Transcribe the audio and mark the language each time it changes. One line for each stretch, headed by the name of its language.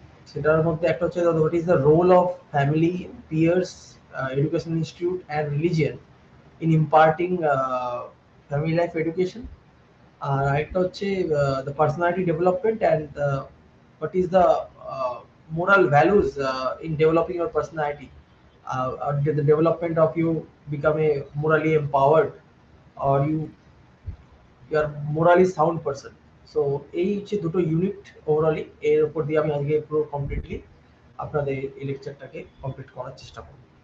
Bangla: সেটার মধ্যে একটা হচ্ছে
English: What is the role of family, peers, education institute and religion in imparting family life education.
Bangla: আর একটা হচ্ছে
English: The personality development and what is the moral values in developing your personality, the development of you become a morally empowered or you are morally sound person.
Bangla: So এই যে দুটো unit overally এর উপর দিয়ে আমি আজকে পুরো কমপ্লিটলি আপনাদের এই লেকচারটাকে কমপ্লিট করার চেষ্টা করব।